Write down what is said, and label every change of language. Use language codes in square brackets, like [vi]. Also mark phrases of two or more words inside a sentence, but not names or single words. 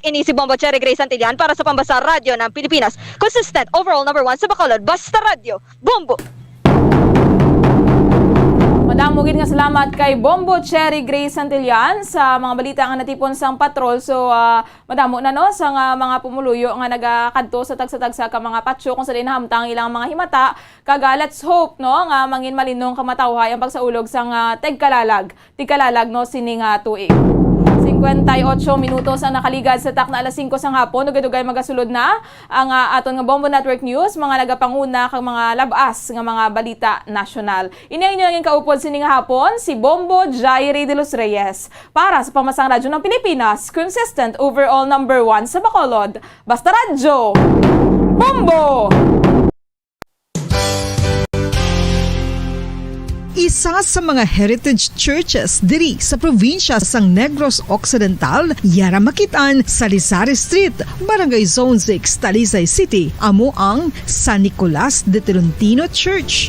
[hil] Ini si Bombo Cherry Grace Santillan para sa [tl] Pambasa Radio ng Pilipinas. [en] Consistent, overall number 1 [hil] sa Bacolod, Basta Radio. Bombo! Madamugin nga salamat kay Bombo Cherry Grace Santillan sa mga balita nga natipon sang patrol. So madamo na no sa mga pumuluyo nga nagakadto sa tagsa-tagsa ka mga patso kung sa dinahamtang ilang mga himata. Kaga [en] let's hope [hil] no nga mangin malinong kamatawhay ang pagsaulog sang tigkalalag no sining tuig. 58 minutos ang nakaligad sa tak na alas 5 sang hapon. Dugay-dugay magasulod na ang aton nga Bombo Network News, mga nagapanguna kang mga labas nga mga balita nasyonal. Ini ang inyong kaupod sining hapon, si Bombo Jairi de los Reyes. Para sa [tl] Pamasang Radyo ng Pilipinas, [en] consistent overall number 1 [hil] sa Bacolod. Basta Radyo! Bombo! Isa sa mga [en] heritage churches [hil] diri sa probinsya sang Negros Occidental, yara makitaan sa Rizal Street, Barangay Zone 6, Talisay City, amo ang San Nicolas de Tolentino Church.